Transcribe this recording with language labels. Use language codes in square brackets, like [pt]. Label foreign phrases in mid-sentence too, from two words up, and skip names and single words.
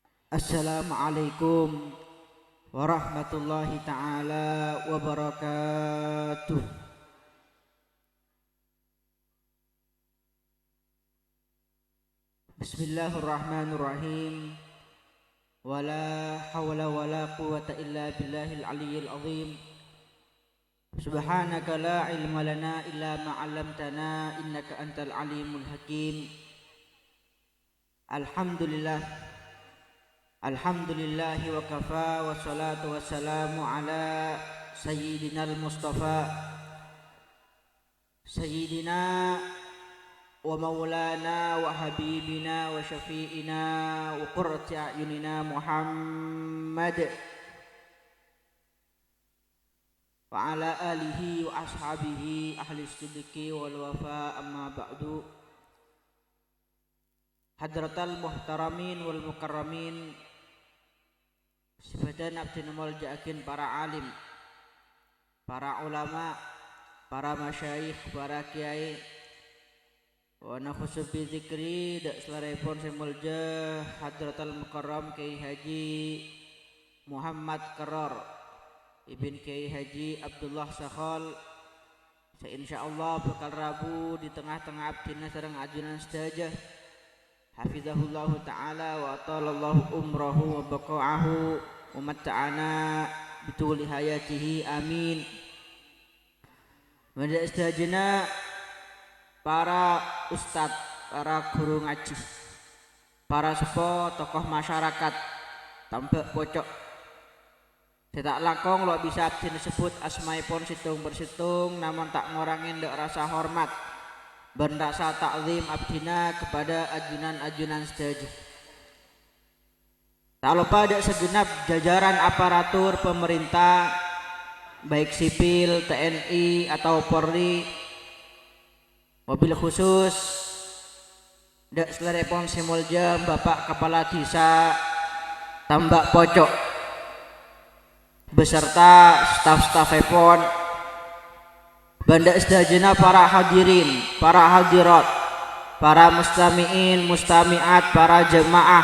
[ar] السلام عليكم ورحمة الله تعالى وبركاته. بسم الله الرحمن الرحيم. ولا حول ولا قوة إلا بالله العلي العظيم. سبحانك لا علم لنا إلا ما علمتنا إنك أنت العليم الحكيم. الحمد لله وكفى والصلاة والسلام على سيدنا المصطفى سيدنا ومولانا وحبيبنا وشفيعنا وقرة أعيننا محمد وعلى آله وأصحابه أهل الصدق والوفا، أما بعد. حضرات المحترمين والمكرمين, [mad] sebadan abdi mulja'akin para alim, para ulama, para masyayikh, para kiai, [ar] ونخص بذكر [mad] dak selarepon semulja [ar] حضرة المكرم [mad] Kiai Haji Muhammad Qarrar ibn Kiai Haji Abdullah Sakhal, insyaallah bakal rabu di tengah-tengah abdina sareng ajunan sedaya. [ar] حفظه الله تعالى وأطال الله عمره وبقاءه ومتعنا بطول حياته، آمين. [mad] Manda istajina para ustadz, para guru ngaji, para sepo, tokoh masyarakat, tambak pocok, tidak langkong lo bisa abdi disebut asmaipun situng bersitung, namun tak ngurangin ndak rasa hormat dan rasa takzim abdina kepada ajunan-ajunan sedaya. [id] Tak lupa ada segenap jajaran aparatur pemerintah, baik sipil, TNI atau Polri, [mad] mobil khusus dak selerepon simulja [id] Bapak Kepala Desa Tambak Pocok [mad] beserta staf-staf epon, banda sedajana para hadirin, para hadirat, para mustami'in, mustami'at, para jemaah